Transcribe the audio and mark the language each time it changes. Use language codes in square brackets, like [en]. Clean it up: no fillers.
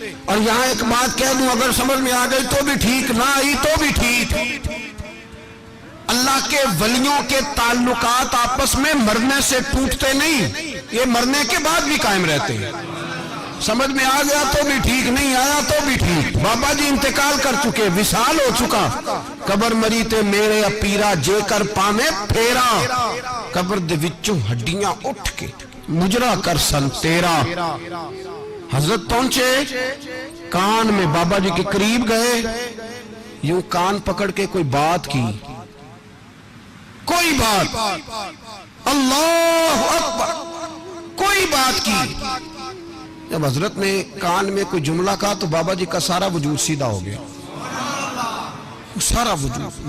[ur] اور یہاں ایک بات کہہ دوں, اگر سمجھ میں آ گئی تو بھی ٹھیک, نہ آئی تو بھی ٹھیک. اللہ کے ولیوں کے تعلقات آپس میں مرنے سے ٹوٹتے نہیں, یہ مرنے کے بعد بھی قائم رہتے ہیں. سمجھ میں آ گیا تو بھی ٹھیک, نہیں آیا تو بھی ٹھیک. بابا جی انتقال کر چکے, وصال ہو چکا. [pa] قبر مری تے میرے اپیرا جے کر پانے پھیرا, قبر دے وچوں ہڈیاں اٹھ کے مجرا کر سن تیرا. [ur] حضرت پہنچے, کان میں بابا جی کے قریب گئے, یوں کان پکڑ کے کوئی بات کی, کوئی بات, اللہ اکبر, کوئی بات کی. جب حضرت نے کان میں کوئی جملہ کہا تو بابا جی کا سارا وجود سیدھا ہو گیا, سارا وجود.